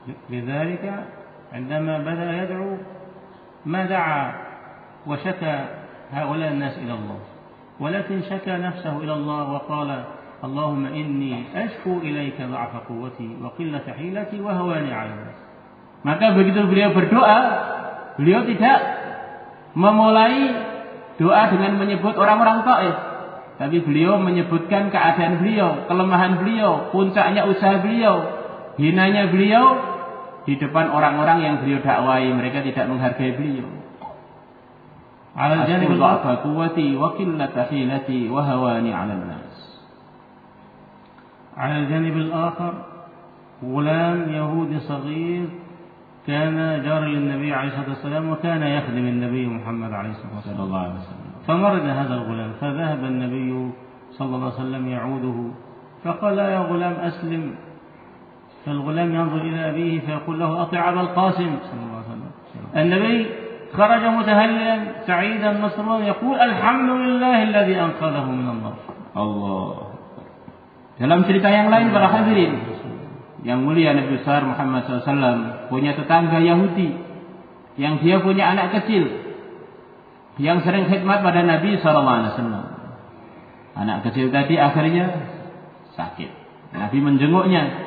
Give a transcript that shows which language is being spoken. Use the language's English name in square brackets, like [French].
[Arabic] Lidzalika عندما بدأ يدعو ما دعا وشكى هؤلاء الناس إلى الله. ولكن شكى نفسه إلى الله وقال اللهم إني أشكو إليك ضعف قوتي وقلة حيلتي وهواني على الناس. [Indonesian] Maka begitu beliau berdoa, beliau tidak memulai doa dengan menyebut orang-orang Taif, tapi beliau menyebutkan keadaan beliau, kelemahan beliau, puncaknya usaha beliau, hinanya beliau di depan orang-orang yang beliau dakwai, mereka tidak menghargai beliau. [Arabic] على الجانب ضعف قوتي وقلة حيلتي وهواني على الناس. على الجانب الآخر غلام يهودي صغير كان جار للنبي عليه الصلاة والسلام وكان يخدم النبي محمد عليه الصلاة والسلام. صلى الله عليه وسلم. فمرض هذا الغلام، فذهب النبي صلى الله عليه وسلم يعوده، فقال يا غلام أسلم. فالغلام ينظر إلى أبيه فيقول له أطع أبا القاسم صلى الله عليه وسلم. النبي خرج متهللا سعيدا مسرورا يقول الحمد لله الذي انقذه من النار. الله. [Indonesian] Dalam cerita yang lain para hadirin yang mulia, Nabi besar Muhammad SAW punya tetangga Yahudi yang dia punya anak kecil yang sering khidmat pada Nabi SAW. Anak kecil tadi akhirnya sakit. Nabi menjenguknya.